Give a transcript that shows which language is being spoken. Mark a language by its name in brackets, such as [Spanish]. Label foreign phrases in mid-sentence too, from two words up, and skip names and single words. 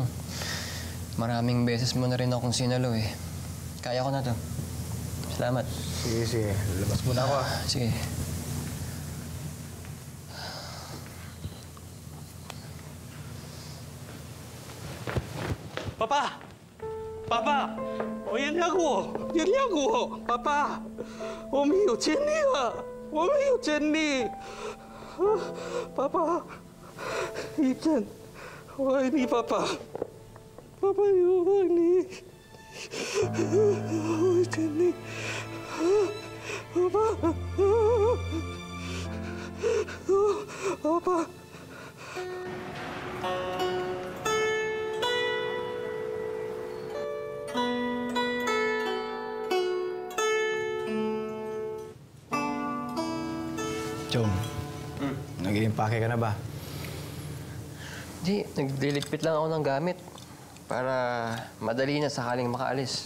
[Filipino] Maraming beses mo na rin akong sinalo eh. Kaya ko na to. Salamat. Sige. Labas muna ako. Sige. Papa! Papa! [Chinese] 我原谅我，爸爸，我没有见你啊，我没有见你，爸爸，一真，我爱你，爸爸，爸爸我爱你，我爱你，爸爸，爸爸。 [Filipino] Chong, nag-iimpake ka na ba? Hindi, nagdiligpit lang ako ng gamit para madali na sakaling makaalis.